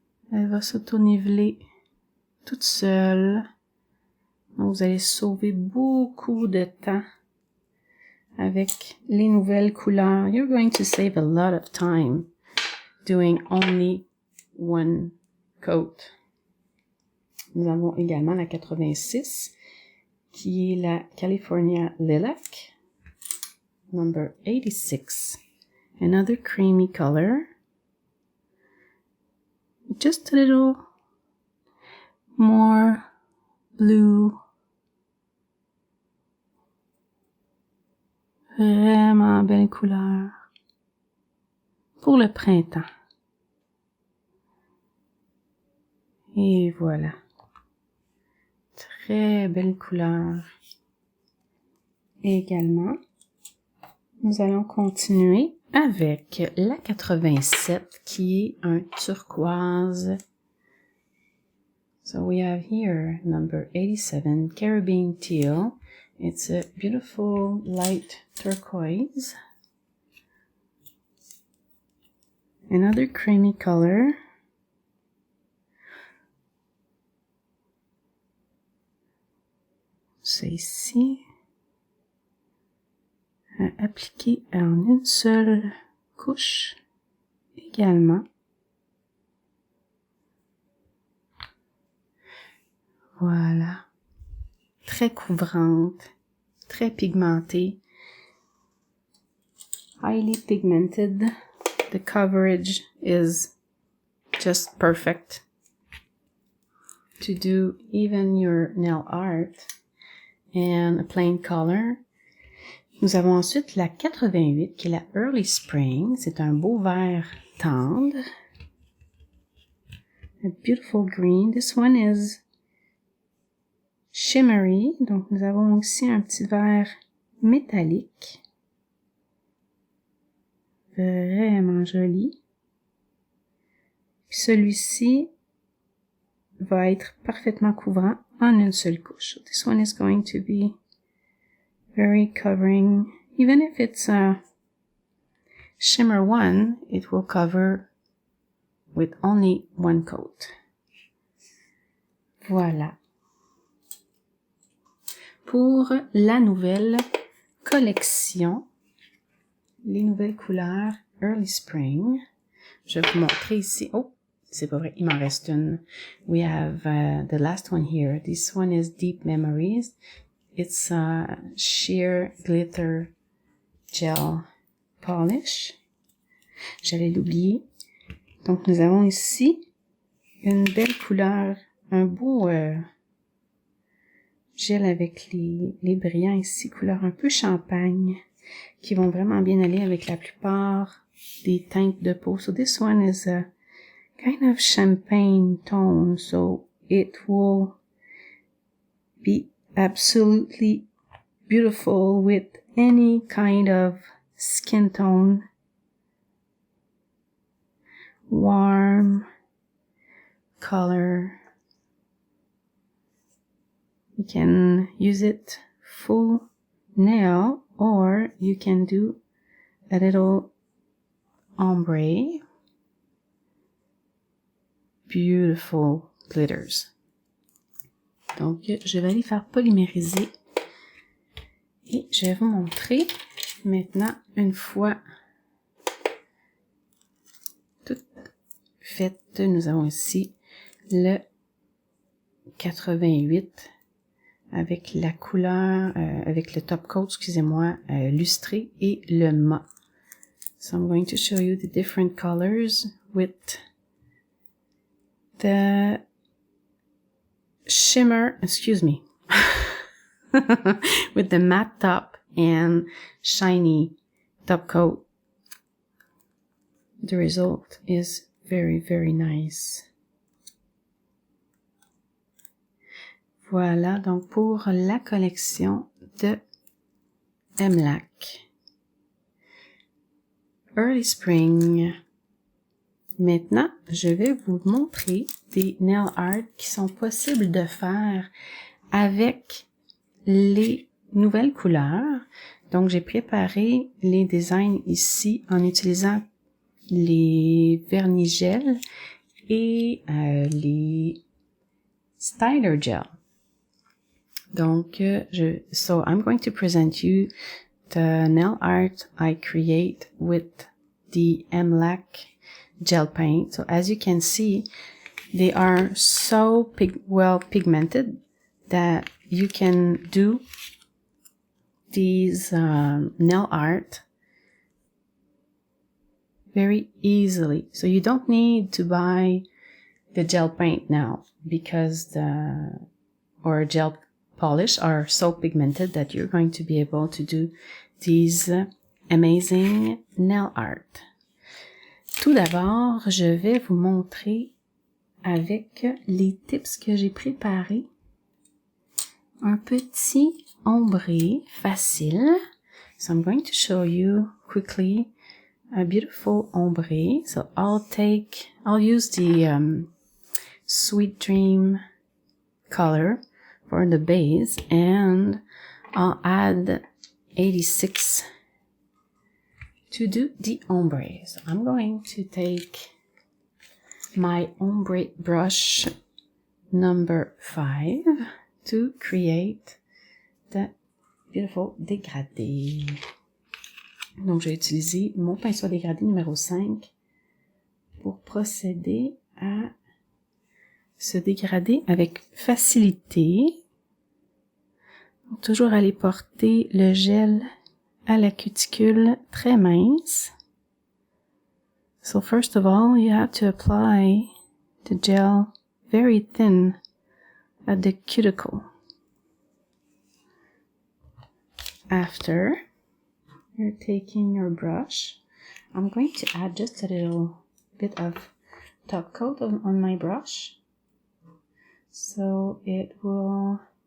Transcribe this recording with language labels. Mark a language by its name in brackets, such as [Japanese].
[French] Elle va s'auto-niveler toute seule. Donc, vous allez sauver beaucoup de temps avec les nouvelles couleurs. [English] You're going to save a lot of time doing only one coat. [French] Nous avons également la 86, qui est la California Lilac, [English] number 86. Another creamy color. Just a little more blue. [French] Vraiment belle couleur. Pour le printemps. Et voilà. Très belle couleur. Et également, nous allons continuer avec la 87 qui est un turquoise. [English] So we have here number 87, Caribbean Teal. It's a beautiful light turquoise. Another creamy color. [French] C'est ici. À appliquer en une seule couche également. Voilà. Très couvrante, très pigmentée. [English] Highly pigmented. The coverage is just perfect to do even your nail art and a plain color. [French] Nous avons ensuite la 88 qui est la Early Spring. C'est un beau vert tendre. [English] A beautiful green. This one is shimmery. [French] Donc, nous avons aussi un petit vert métallique. Vraiment joli. Puis celui-ci va être parfaitement couvrant en une seule couche. [English] So this one is going to be very covering. Even if it's a shimmer one, it will cover with only one coat. [French] Voilà. Pour la nouvelle collection, les nouvelles couleurs Early Spring, je vais vous montrer ici. Oh, c'est pas vrai, il m'en reste une. [English] We have the last one here. This one is Deep Memories. It's a sheer glitter gel polish. [French] J'allais l'oublier. Donc, nous avons ici une belle couleur, un beau gel avec les brillants ici, couleur un peu champagne, qui vont vraiment bien aller avec la plupart des teintes de peau. [English] So this one is a kind of champagne tone, so it will be absolutely beautiful with any kind of skin tone. Warm color. You can use it full nail, or you can do a little ombre. Beautiful glitters. [French] Donc, je vais les faire polymériser et je vais vous montrer maintenant, une fois tout fait, nous avons ici le 88 avec la couleur, avec le top coat, excusez-moi, lustré et le mat. [English] So I'm going to show you the different colors with the shimmer, excuse me, with the matte top and shiny top coat. The result is very, very nice. [French] Voilà, donc pour la collection de MLAC. Early Spring. Maintenant, je vais vous montrer des nail art qui sont possibles de faire avec les nouvelles couleurs. Donc, j'ai préparé les designs ici en utilisant les vernis gel et les styler gel. [English] Donc, so I'm going to present you the nail art I create with the MLAC gel paint. So as you can see, they are so well pigmented that you can do these nail art very easily. So you don't need to buy the gel paint now because or gel polish are so pigmented that you're going to be able to do these amazing nail art. [French] Tout d'abord, je vais vous montrer avec les tips que j'ai préparés un petit ombré facile. [English] So I'm going to show you quickly a beautiful ombre. So I'll use the Sweet Dream color for the base, and I'll add 86 to do the ombre. So I'm going to take my ombre brush number 5 to create the beautiful dégradé. [French] Donc, j'ai utilisé mon pinceau à dégradé numéro 5 pour procéder à ce dégradé avec facilité. Donc, toujours aller porter le gel à la cuticule très mince. [English] So first of all, you have to apply the gel very thin at the cuticle. After, you're taking your brush. I'm going to add just a little bit of top coat on my brush, so it will